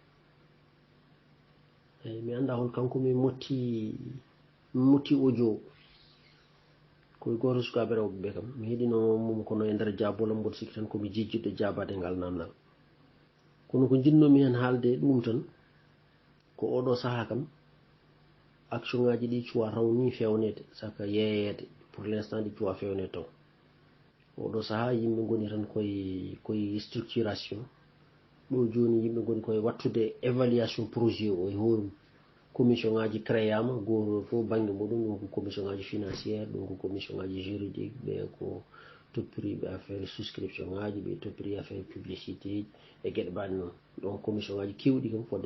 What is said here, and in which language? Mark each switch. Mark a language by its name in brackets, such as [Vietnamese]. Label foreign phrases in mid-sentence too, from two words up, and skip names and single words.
[Fula] eyyi mi anda hol kanko mi motti audio koye goto sukaɓe rewɓe ɓe kam mi heeɗino mum kono e nder jabolam mboɗo sikki tan komi jejjidɗo jabade ngal namdal kono ko jinnomi hen haalde ɗum tan ko oɗo saaha kam action ngaji ɗi cuwa taw ni fewnede saka yeeyede [French] pour l' instant [Fula] ɗi cuwa fewnede taw oɗo saaha yimɓe goni tan koye structuration ɗo joni yimɓe goni koye wattude [French] évaluation projet [Fula] o e hoore mum commission ngaji créama goto fof banggue muɗum ɗum ko commission ngaji financiére ɗum ko commission ngaji juridique ɓe ko toppiriɓe [French] affaire souscription [Fula] ngaji ɓe toppiri [French] affaire publicité [Fula] e gueɗe mbaɗe noon donc commission ngaji kewɗi kam fodde